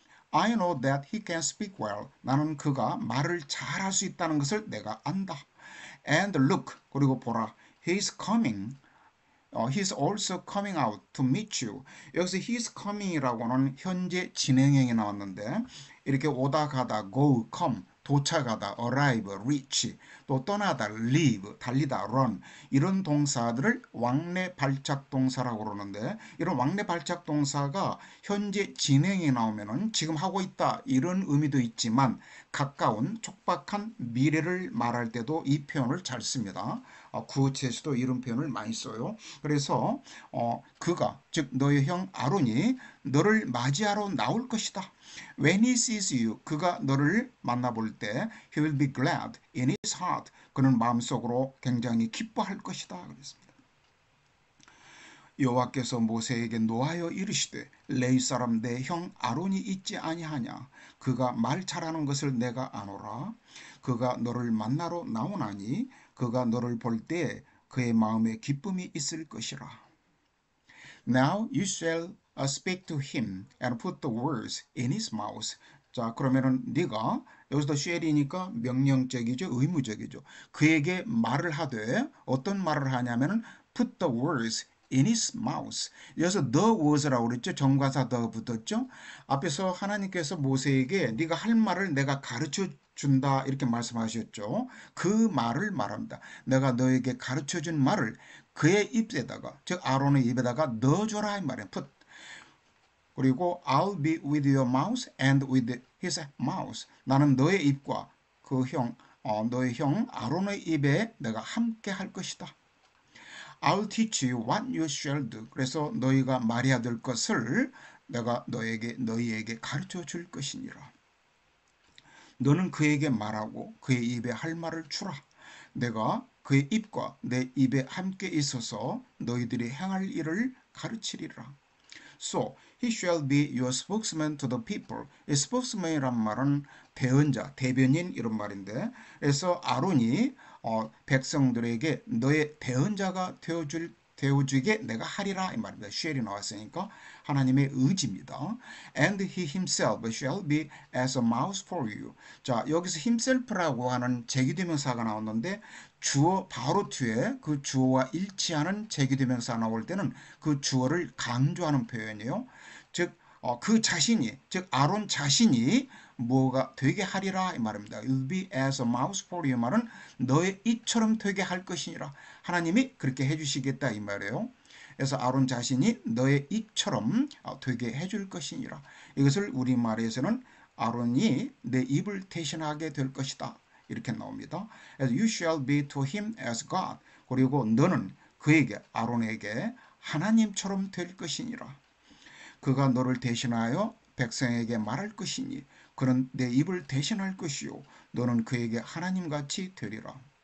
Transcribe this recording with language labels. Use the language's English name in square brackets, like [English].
[English] I know that he can speak well. [Korean] 나는 그가 말을 잘할 수 있다는 것을 내가 안다. [English] And look [Korean] 그리고 보라 [English] he is coming. He's also coming out to meet you. [Korean] 여기서 [English] he's coming [Korean] 이라고는 현재 진행형이 나왔는데 이렇게 오다 가다 go, come, 도착하다 arrive, reach, 또 떠나다 leave, 달리다 run 이런 동사들을 왕래 발작 동사라고 그러는데 이런 왕래 발작 동사가 현재 진행에 나오면은 지금 하고 있다 이런 의미도 있지만 가까운 촉박한 미래를 말할 때도 이 표현을 잘 씁니다. 구어체에서도 이런 표현을 많이 써요. 그래서 그가 즉 너의 형 아론이 너를 맞이하러 나올 것이다. [English] When he sees you, [Korean] 그가 너를 만나볼 때 [English] he will be glad in his heart. [Korean] 그는 마음속으로 굉장히 기뻐할 것이다. 그랬습니다. 여호와께서 모세에게 노하여 이르시되 레위 사람 내 형 아론이 있지 아니하냐. 그가 말 잘하는 것을 내가 아노라. 그가 너를 만나러 나오나니 그가 너를 볼 때에 그의 마음에 기쁨이 있을 것이라. [English] Now you shall speak to him and put the words in his mouth. [Korean] 자, 그러면은 네가 여기서 shall이니까 명령적이죠, 의무적이죠. 그에게 말을 하되 어떤 말을 하냐면은 [English] put the words in his mouth. [Korean] 여기서 the words라고 그랬죠. 정관사 the 붙었죠. 앞에서 하나님께서 모세에게 네가 할 말을 내가 가르쳐 준다 이렇게 말씀하셨죠. 그 말을 말합니다. 내가 너에게 가르쳐 준 말을 그의 입에다가, 즉 아론의 입에다가 넣어줘라 이 말이에요. [English] put. [Korean] 그리고 [English] I'll be with your mouth and with his mouth. [Korean] 나는 너의 입과 너의 형 아론의 입에 내가 함께 할 것이다. [English] I'll teach you what you shall do. [Korean] 그래서 너희가 말해야 될 것을 내가 너희에게 가르쳐 줄 것이니라. 너는 그에게 말하고 그의 입에 할 말을 주라. 내가 그의 입과 내 입에 함께 있어서 너희들이 행할 일을 가르치리라. [English] So he shall be your spokesman to the people. [Korean] 이 spokesman이란 말은 대언자, 대변인 이런 말인데, 그래서 아론이 백성들에게 너의 대언자가 되어주게 내가 하리라 이 말입니다. shall이 나왔으니까 하나님의 의지입니다. [English] And he himself shall be as a mouse for you. [Korean] 자, 여기서 himself라고 하는 제기대명사가 나왔는데 주어 바로 뒤에 그 주어와 일치하는 제기대명사 나올 때는 그 주어를 강조하는 표현이에요. 즉 그 자신이, 즉 아론 자신이 뭐가 되게 하리라 이 말입니다. [English] You'll be as a mouse for you [Korean] 말은 너의 입처럼 되게 할 것이니라. 하나님이 그렇게 해주시겠다 이 말이에요. 그래서 아론 자신이 너의 입처럼 되게 해줄 것이니라. 이것을 우리말에서는 아론이 내 입을 대신하게 될 것이다. 이렇게 나옵니다. [English] You shall be to him as God. [Korean] 그리고 너는 그에게, 아론에게 하나님처럼 될 것이니라. 그가 너를 대신하여 백성에게 말할 것이니 그는 내 입을 대신할 것이요 너는 그에게 하나님같이 되리라.